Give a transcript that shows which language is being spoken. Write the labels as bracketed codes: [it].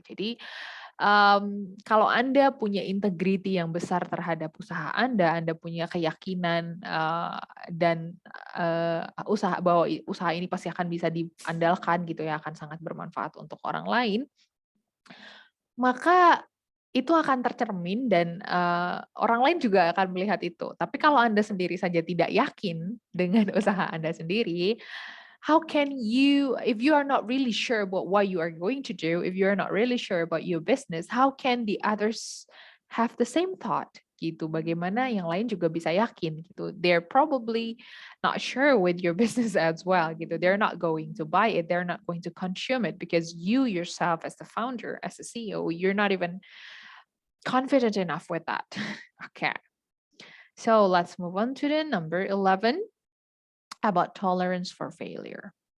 [id] Jadi kalau Anda punya integriti yang besar terhadap usaha Anda punya keyakinan dan usaha bahwa usaha ini pasti akan bisa diandalkan gitu ya, akan sangat bermanfaat untuk orang lain, maka itu akan tercermin dan orang lain juga akan melihat itu. Tapi kalau Anda sendiri saja tidak yakin dengan usaha Anda sendiri, [en] how can you, if you are not really sure about what you are going to do, if you are not really sure about your business, how can the others have the same thought? [id] Gitu. Bagaimana yang lain juga bisa yakin gitu. [en] They're probably not sure with your business as well gitu. They're not going to buy it. They're not going to consume it because you yourself as the founder, as the CEO, you're not even confident enough with that. Okay. So let's move on to the number 11 about tolerance for failure.